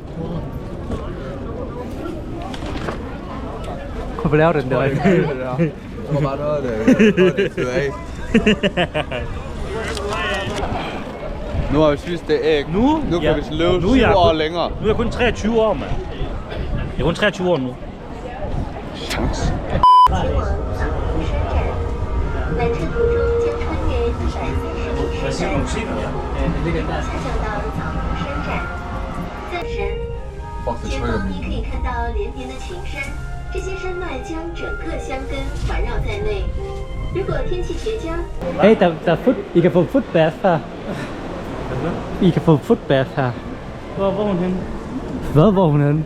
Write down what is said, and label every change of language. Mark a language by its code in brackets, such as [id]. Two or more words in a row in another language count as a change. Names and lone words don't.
[da] Hvorfor laver du den der? Det var bare noget, det fyrer af. Nu har vi spist det æg. Nu kan vi løbe 7 år længere. Nu er jeg kun 23 år, mand. Jeg er kun 23 år nu. Chance. [zh] 来至途中将穿越130米山山，下降到草堂山站。暂时， [da] Fuck, det [zh] 前 [da] trykker [zh] 方你可 [da] min. [zh] 以看到连绵的群山，这些山脉将整个箱根环绕在内。如果天气绝佳， [da] Hey, der er I kan få footbath her. I kan få footbath her. Hvor er hun henne? Hvad, hvor er hun henne?